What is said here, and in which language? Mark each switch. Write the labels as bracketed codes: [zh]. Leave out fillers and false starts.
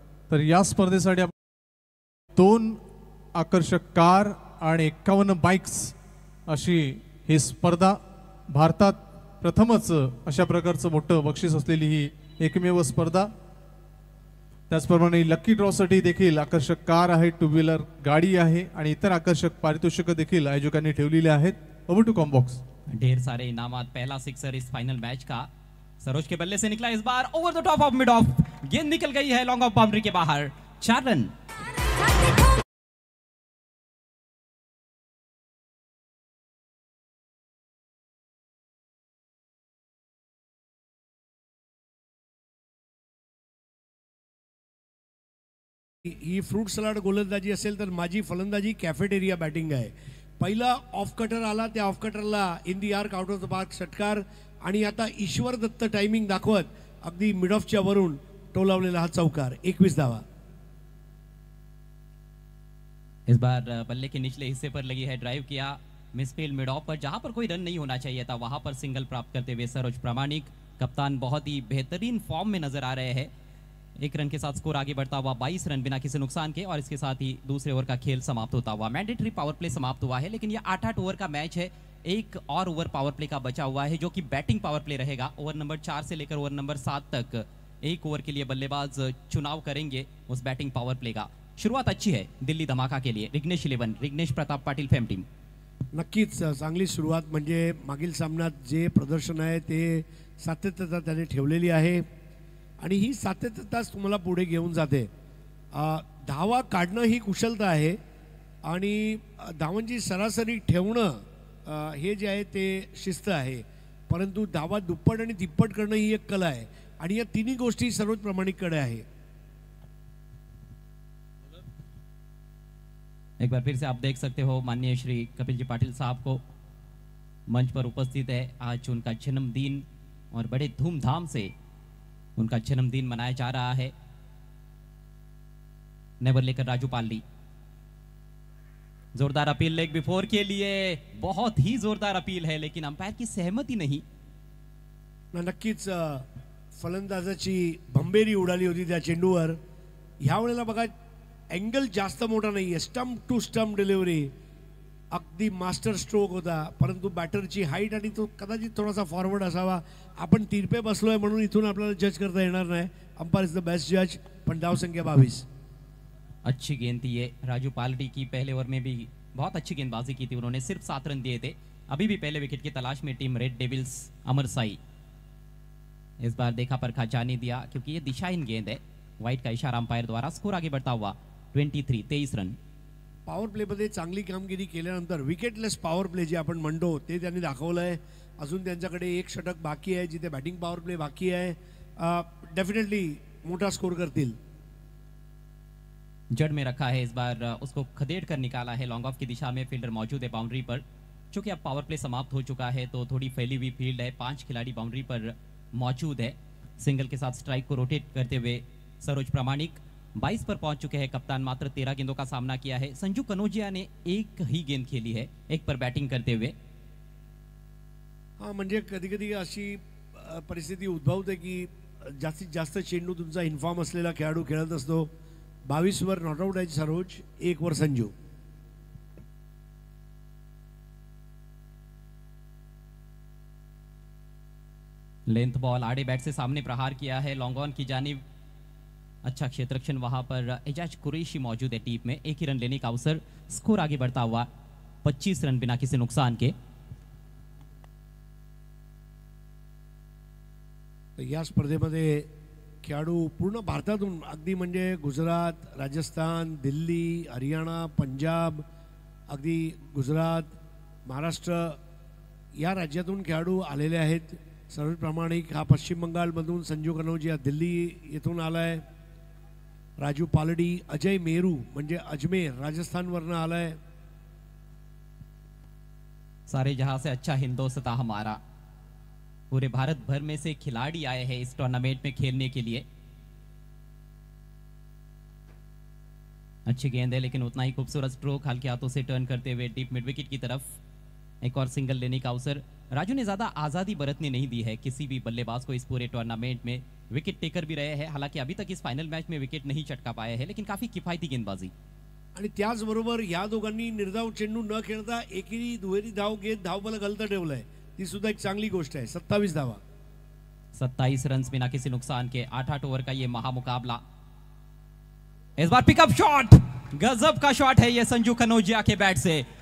[mr] तर या स्पर्धेसाठी 2 आकर्षक कार आणि 51 बाईक्स अशी ही स्पर्धा, भारतात प्रथमच अशा प्रकारचं मोठं बक्षीस असलेली ही एकमेव स्पर्धा। त्याचप्रमाणे लकी ड्रॉसाठी देखील आकर्षक कार आहे, 2 व्हीलर गाडी आहे आणि इतर आकर्षक पारितोषिकं देखील आयोजकांनी ठेवलेली आहेत। [en] Over to comm box. [hi] ढेर सारे इनामात। पहला सिक्सर इस फाइनल मैच का सरोज के बल्ले से निकला इस बार over the top of mid of, गेंद निकल गई है लॉन्ग ऑफ बाउंड्री के बाहर। 4 रन। [mr] ही फ्रूट सलाड गोलंदाजी असेल तर माझी फलंदाजी कॅफेटेरिया बॅटिंग आहे। पहिला ऑफ कटर आला, त्या of कटरला [en] in the arc out of the park [mr] षटकार आणि आता ईश्वर दत्त टायमिंग दाखवत अगदी मिड ऑफच्या वरून टोलावलेला हा चौकार। 21 धावा। [hi] इस बार बल्ले के निचले हिस्से पर लगी है ड्राइव किया, मिसफील्ड मिड ऑफ पर जहां पर कोई रन नहीं होना चाहिए था वहां पर सिंगल प्राप्त करते हुए सरोज प्रामाणिक। कप्तान बहुत ही बेहतरीन फॉर्म में नजर आ रहे हैं। 1 रन के साथ स्कोर आगे बढ़ता हुआ 22 रन बिना किसी नुकसान के, और इसके साथ ही दूसरे ओवर का खेल समाप्त होता हुआ। मैंडेटरी पावर प्ले समाप्त हुआ है, लेकिन यह 8-8 ओवर का मैच है। एक और ओवर पावर प्ले का बचा हुआ है जो कि बैटिंग पावर प्ले रहेगा। ओवर नंबर 4 से लेकर ओवर नंबर 7 तक 1 ओवर के लिए बल्लेबाज चुनाव करेंगे उस बैटिंग पावर प्ले का। शुरुआत अच्छी है दिल्ली धमाका के लिए। रिग्नेश 11, रिग्नेश प्रताप पाटील फेम टीम। [mr] नक्कीच चांगली सुरुवात, म्हणजे मागील सामन्यात जे प्रदर्शन आहे ते सातत्यता त्याने ठेवलेली आहे आणि ही सातत्यताच तुम्हाला पुढे घेऊन जाते। धावा काढणं ही कुशलता आहे आणि धावांची सरासरी ठेवणं हे जे आहे ते शिस्त आहे, परंतु धावा दुप्पट आणि तिप्पट करणं ही एक कला आहे आणि या तिन्ही गोष्टी सरोज प्रामाणिककडे आहे। [hi] एक बार फिर से आप देख सकते हो माननीय श्री कपिल जी पाटिल साहब को मंच पर उपस्थित है। आज उनका जन्मदिन और बड़े धूमधाम से उनका जन्मदिन मनाया जा रहा है। नेवर लेकर राजू पालड़ी, जोरदार अपील लेग बिफोर के लिए, बहुत ही जोरदार अपील है लेकिन अंपायर की सहमति नहीं। [mr] नक्कीच फलंदाजाची भंबेरी उडाली होती त्या चेंडूवर। ह्या वेळेला बघा अँगल जास्त मोठा नाहीये, स्टंप टू स्टंप डिलिव्हरी अगदी मास्टर स्ट्रोक होता, परंतु बॅटरची हाईट आणि तो कदाचित थोडासा फॉरवर्ड असावा। आपण तिरपे बसलोय म्हणून इथून आपल्याला जज करता येणार नाही। [en] umpire is the best जज, [mr] पण धाव संख्या 22। [hi] अच्छी गेंद थी ये राजू पालड़ी की, पहले ओवर में भी बहुत अच्छी गेंदबाजी की थी उन्होंने, सिर्फ 7 रन दिए थे। अभी भी पहले विकेट की तलाश में टीम रेड डेविल्स अमर साई। इस बार देखा परखा जाने दिया क्योंकि ये दिशाहीन गेंद है। व्हाइट का इशारा अंपायर द्वारा। स्कोर आगे बढ़ता हुआ 23 रन। [mr] पॉवर प्लेमध्ये चांगली कामगिरी केल्यानंतर विकेटलेस पॉवर प्ले जे आपण म्हणतो ते त्यांनी दाखवलंय। अजून त्यांच्याकडे 1 षटक बाकी आहे जिथे बॅटिंग पॉवर प्ले बाकी आहे। डेफिनेटली मोठा स्कोर करतील। [hi] जड़ में रखा है इस बार, उसको खदेड़ कर निकाला है लॉन्ग ऑफ की दिशा में। फील्डर मौजूद है बाउंड्री पर। चूंकि अब पावर प्ले समाप्त हो चुका है तो थोड़ी फैली हुई फील्ड है, 5 खिलाड़ी बाउंड्री पर मौजूद है। सिंगल के साथ स्ट्राइक को रोटेट करते हुए सरोज प्रामाणिक 22 पर पहुंच चुके हैं। कप्तान मात्र 13 गेंदों का सामना किया है। संजू कनोजिया ने 1 ही गेंद खेली है, 1 पर बैटिंग करते हुए। [mr] हाँ, म्हणजे कधी कधी अशी परिस्थिती उद्भवते की जास्तीत जास्त चेंडू तुमचा इन्फॉर्म असलेला खेळाडू खेळत असतो। 22 वर नॉट आउट आहे सरोज, 1 वर संजू। [hi] लेंथ बॉल आड़े बैट से सामने प्रहार किया है लॉन्ग ऑन की जानिब। अच्छा क्षेत्ररक्षण वहां पर एजाज कुरैशी मौजूद है टीम में। 1 ही रन लेने का अवसर। स्कोर आगे बढ़ता हुआ 25 रन बिना किसी नुकसान के। [mr] या स्पर्धेमध्ये खेळाडू पूर्ण भारतातून अगदी म्हणजे गुजरात, राजस्थान, दिल्ली, हरियाणा, पंजाब, अगदी गुजरात, महाराष्ट्र या राज्यातून खेळाडू आलेले आहेत। सरोज प्रामाणिक हा पश्चिम बंगालमधून, संजू कनौजिया दिल्ली येथून आलाय, राजू पालड़ी, अजय मेरू म्हणजे अजमेर राजस्थानवरनं आलाय। [hi] सारे जहां से अच्छा हिंदोस्तां हमारा। पूरे भारत भर में से खिलाड़ी आए हैं इस टूर्नामेंट में खेलने के लिए। अच्छी गेंद है लेकिन उतना ही खूबसूरत स्ट्रोक हल्के हाथों से टर्न करते हुए डीप मिड विकेट की तरफ। एक और सिंगल लेने का अवसर। राजू ने ज्यादा आजादी बरतने नहीं दी है किसी भी बल्लेबाज को इस पूरे टूर्नामेंट में। विकेट टेकर भी रहे हैं, हालांकि अभी तक इस फाइनल मैच में विकेट नहीं चटका पाए हैं, लेकिन काफी किफायती गेंदबाजी। [mr] आणि त्याचबरोबर या दोघांनी निर्धाव चेंडू न खेळता एकेरी दुहेरी धाव घेत धावबल गलत ठेवलंय, ती सुद्धा एक चांगली गोष्ट आहे। 27 धावा, [hi] 27 रन बिना किसी नुकसान के 8-8 ओवर का ये महामुकाबला। इस बार पिकअप शॉट, गजब का शॉट है ये संजू कनौजिया के बैट से।